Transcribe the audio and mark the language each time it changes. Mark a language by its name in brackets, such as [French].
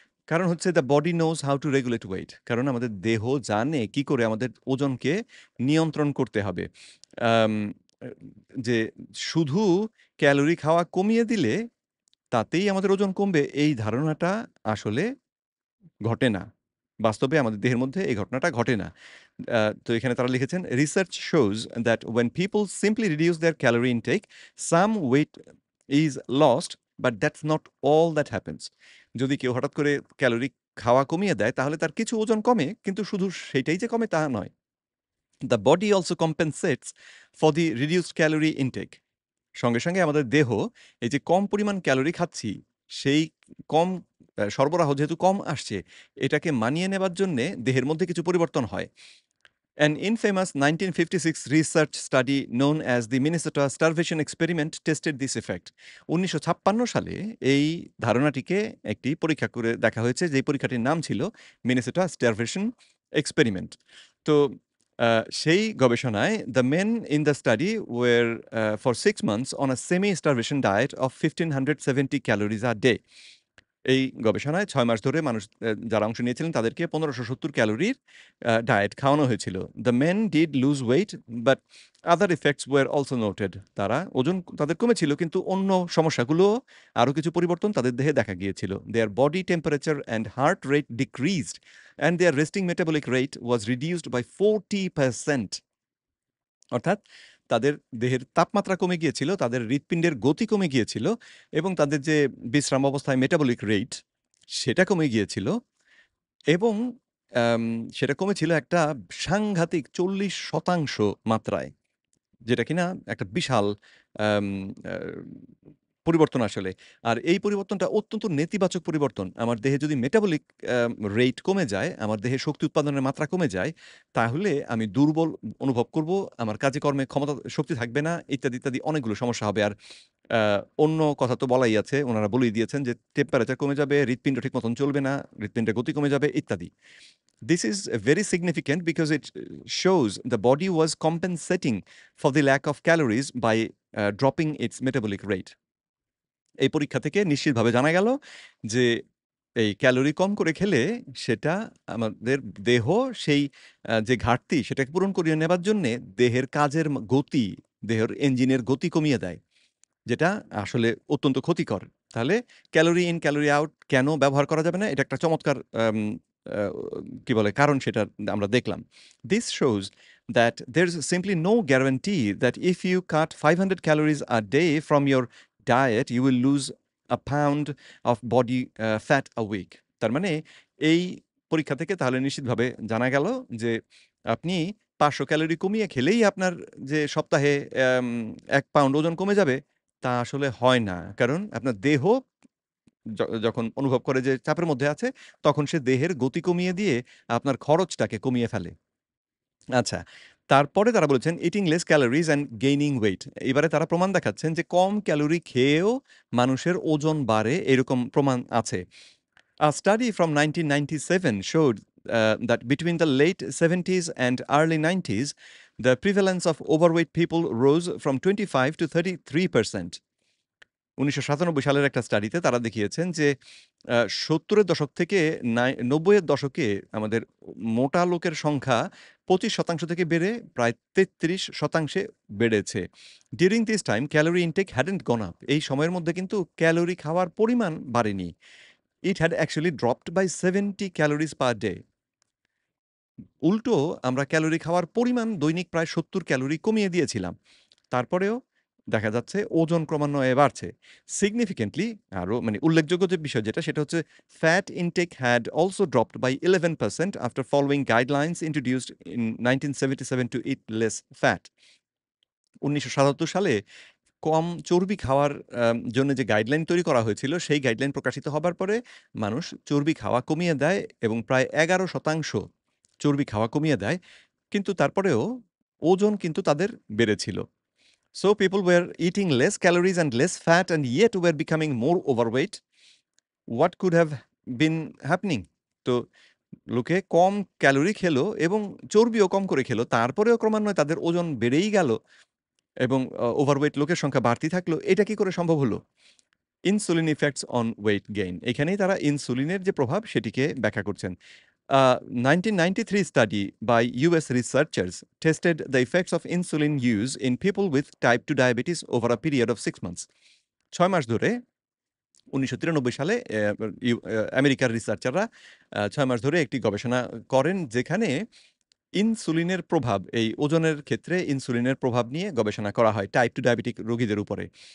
[Bangla] কারণ হচ্ছে [English] The body knows how to regulate weight. [Bangla] কারণ আমাদের দেহ জানে কি করে আমাদের ওজনকে নিয়ন্ত্রণ করতে হবে। আম এ যে শুধু ক্যালোরি খাওয়া কমিয়ে দিলে তাতেই আমাদের ওজন কমবে, এই ধারণাটা আসলে ঘটে না। বাস্তবে আমাদের দেহের মধ্যে এই ঘটনাটা ঘটে না। তো এখানে তারা লিখেছেন, [English] "Research shows that when people simply reduce their calorie intake, some weight is lost, but that's not all that happens." [Bangla] যদি কেউ হঠাৎ করে ক্যালোরি খাওয়া কমিয়ে দেয়, তাহলে তার কিছু ওজন কমে, কিন্তু শুধু সেটাই যে কমে তা নয়। [English] The body also compensates for the reduced calorie intake. [Bangla] সঙ্গে, সঙ্গে আমাদের দেহ এই যে কম পরিমাণ ক্যালোরি খাচ্ছি, সেই কম সরবরাহ যেহেতু কম আসছে, এটাকে মানিয়ে নেবার জন্যে দেহের মধ্যে কিছু পরিবর্তন হয়। [English] An infamous 1956 research study known as the Minnesota Starvation Experiment tested this effect. [Bangla] ১৯৫৬ সালে এই ধারণাটিকে একটি পরীক্ষা করে দেখা হয়েছে, যে পরীক্ষাটির নাম ছিল মিনেসোটা স্টারভেশন এক্সপেরিমেন্ট। তো সেই গবেষণায় [English] the men in the study were for 6 months on a semi-starvation diet of 1570 calories a day. [Bangla] এই গবেষণায় ৬ মাস ধরে মানুষ যারা অংশ নিয়েছিলেন তাদেরকে ১৫৭০ ক্যালোরির ডায়েট খাওয়ানো হয়েছিল। [English] The men did lose weight but other effects were also noted. [Bangla] তারা ওজন তাদের কমেছিল কিন্তু অন্য সমস্যাগুলো আরো কিছু পরিবর্তন তাদের দেহে দেখা গিয়েছিল। [English] Their body temperature and heart rate decreased and their resting metabolic rate was reduced by 40%. [Bangla] অর্থাৎ তাদের দেহের তাপমাত্রা কমে গিয়েছিল, তাদের হৃৎপিণ্ডের গতি কমে গিয়েছিল এবং তাদের যে বিশ্রাম অবস্থায় মেটাবলিক রেট সেটা কমে গিয়েছিল এবং আম সেটা কমেছিল একটা সাংঘাতিক ৪০% মাত্রায়। যেটা কিনা একটা বিশাল আম আ পরিবর্তন আসলে। আর এই পরিবর্তনটা অত্যন্ত নেতিবাচক পরিবর্তন। আমার দেহে যদি মেটাবলিক রেট কমে যায়, আমার দেহে শক্তি উৎপাদনের মাত্রা কমে যায়, তাহলে আমি দুর্বল অনুভব করব, আমার কাজে কর্মে ক্ষমতা শক্তি থাকবে না, ইত্যাদি, ইত্যাদি অনেকগুলো সমস্যা হবে। আর আ অন্য কথা তো বলাই আছে। উনারা বলেই দিয়েছেন যে টেম্পারেচার কমে যাবে, হৃৎপিণ্ড ঠিক মতন চলবে না, হৃৎপিণ্ডের গতি কমে যাবে ইত্যাদি। [English] This is very significant because it shows the body was compensating for the lack of calories by dropping its metabolic rate. [Bangla] এই পরীক্ষা থেকে নিশ্চিতভাবে জানা গেল যে এই ক্যালোরি কম করে খেলে সেটা আমাদের দেহ সেই যে ঘাটতি সেটাকে পূরণ করিয়ে নেবার জন্যে দেহের কাজের গতি, দেহের ইঞ্জিনের গতি কমিয়ে দেয়। যেটা আসলে অত্যন্ত ক্ষতিকর। তাহলে ক্যালোরি ইন ক্যালোরি আউট কেন ব্যবহার করা যাবে না? এটা একটা চমৎকার আ কি বলে কারণ সেটা আমরা দেখলাম। [English] This shows that there's simply no guarantee that if you cut 500 calories a day from your diet, you will lose a pound of body fat a week. [Bangla] তার মানে এই পরীক্ষা থেকে তাহলে নিশ্চিতভাবে জানা গেল যে আপনি ৫০০ ক্যালোরি কমিয়ে খেলেই আপনার যে সপ্তাহে ১ পাউন্ড ওজন কমে যাবে তা আসলে হয় না। কারণ আপনার দেহ যখন অনুভব করে যে চাপের মধ্যে আছে, তখন সে দেহের গতি কমিয়ে দিয়ে আপনার খরচটাকে কমিয়ে ফেলে। আচ্ছা, তারপরে তারা বলেছেন [English] eating less calories and gaining weight. [Bangla] এবারে তারা প্রমাণ দেখাচ্ছেন যে কম ক্যালোরি খেয়েও মানুষের ওজন বাড়ে এরকম প্রমাণ আছে। [English] A study from 1997 showed that between the late 70s and early 90s, the prevalence of overweight people rose from 25 to 33%. [Bangla] ১৯৯৭ সালের একটা স্টাডিতে তারা দেখিয়েছেন যে ৭০ এর দশক থেকে ৯০ এর দশকে আমাদের মোটা লোকের সংখ্যা ২৫% থেকে বেড়ে প্রায় ৩৩% বেড়েছে। [English] During this time calorie intake hadn't gone up. [Bangla] এই সময়ের মধ্যে কিন্তু ক্যালোরি খাওয়ার পরিমাণ বাড়েনি। [English] It had actually dropped by 70 calories per day. [Bangla] উল্টো আমরা ক্যালোরি খাওয়ার পরিমাণ দৈনিক প্রায় ৭০ ক্যালোরি কমিয়ে দিয়েছিলাম। তারপরেও দেখা যাচ্ছে ওজন ক্রমান্বয়ে বাড়ছে। সিগনিফিকেন্টলি আরো মানে উল্লেখযোগ্য যে বিষয় যেটা সেটা হচ্ছে [English] Fat intake had also dropped by 11% after following guidelines introduced in 1977 to eat less fat. [Bangla] ১৯৭৭ সালে কম চর্বি খাওয়ার জন্য যে গাইডলাইন তৈরি করা হয়েছিল, সেই গাইডলাইন প্রকাশিত হবার পরে মানুষ চর্বি খাওয়া কমিয়ে দেয় এবং প্রায় ১১% চর্বি খাওয়া কমিয়ে দেয়। কিন্তু তারপরেও ওজন কিন্তু তাদের বেড়েছিল। [English] So people were eating less calories and less fat and yet were becoming more overweight. What could have been happening? [Bangla] তো লোকে কম ক্যালোরি খেলো এবং চর্বিও কম করে খেলো। তারপরেও ক্রমান্বয়ে তাদের ওজন বেড়েই গেল এবং ওভারওয়েট লোকের সংখ্যা বাড়তেই থাকলো। এটা কি করে সম্ভব হলো? [English] Insulin effects on weight gain. [Bangla] এখানেই তারা ইনসুলিনের যে প্রভাব সেটিকে ব্যাখ্যা করছেন। [English] 1993 study by US researchers tested the effects of insulin use in people with type 2 diabetes over a period of 6 months. [Bangla] ৬ মাস ধরে ১৯৯৩ সালে আমেরিকার রিসার্চাররা ৬ মাস ধরে একটি গবেষণা করেন যেখানে ইনসুলিনের প্রভাব এই ওজনের ক্ষেত্রে ইনসুলিনের প্রভাব নিয়ে গবেষণা করা হয় টাইপ 2 ডায়াবেটিক রোগীদের উপরে।